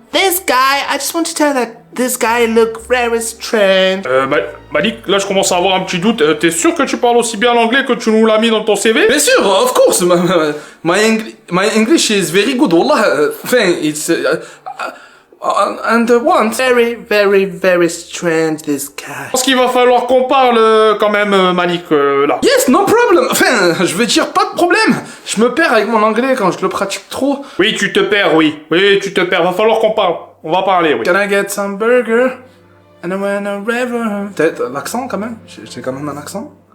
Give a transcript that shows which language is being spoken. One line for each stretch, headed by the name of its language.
English: This guy, I just want to tell that this guy look very strange.
French: Malik, là je commence à avoir un petit doute. T'es sûr que tu parles aussi bien l'anglais que tu nous l'as mis dans ton CV? Bien sûr,
English: of course. My English is very good. Wallah, it's and what? Very, very, very strange, this guy.
French: Je pense qu'il va falloir qu'on parle quand même, Malik, là.
English: Yes, no problem.
French: Enfin, je veux dire, pas de problème. Je me perds avec mon anglais quand je le pratique trop. Oui, tu te perds, oui. Oui, tu te perds. Va falloir qu'on parle. On va parler, oui.
English: Can I get some burger? And I want a river.
French: T'as l'accent quand même? J'ai quand même un accent?